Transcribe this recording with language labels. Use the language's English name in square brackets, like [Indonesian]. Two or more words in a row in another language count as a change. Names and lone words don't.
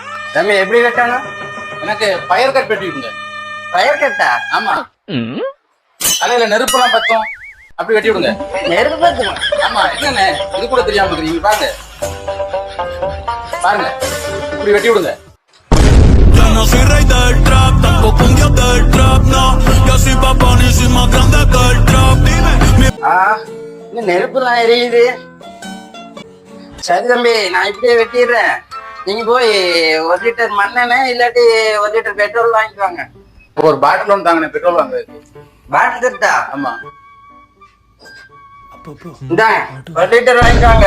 [Tamil] தம்பி எப்படி வெட்டணும்? எனக்கு [English] fire cut [Tamil] வெட்டி விடுங்க. [English] fire cutta? [Tamil] ஆமா. தலையில நெருப்பெல்லாம் பத்தும், அப்படி வெட்டி விடுங்க. நெருப்பு பத்துமா? ஆமா. என்னண்ணே இது கூட தெரியாம இருக்கீங்க? பாருங்க பாருங்க, இப்படி வெட்டி விடுங்க. [Spanish] Yo no soy rey del trap, tampoco un dios del trap, no. Yo soy papá y soy más grande que el trap. Dime, [Tamil] இன்னும் நெருப்புலாம் எரியுது. சரி தம்பி, நான் இப்படியே வெட்டிடுறேன். நீங்க போய் 1 லிட்டர் மண்ணெண்ணெய் இல்லாட்டி 1 லிட்டர் பெட்ரோல் வாங்கிக்குவாங்க. ஒரு பாட்டில் ஒன்று தாங்கண்ணே, பெட்ரோல் வாங்குறது. பாட்டில் தட்டா? ஆமா. இந்தாங்க 1 லிட்டர் வாங்கிக்குவாங்க.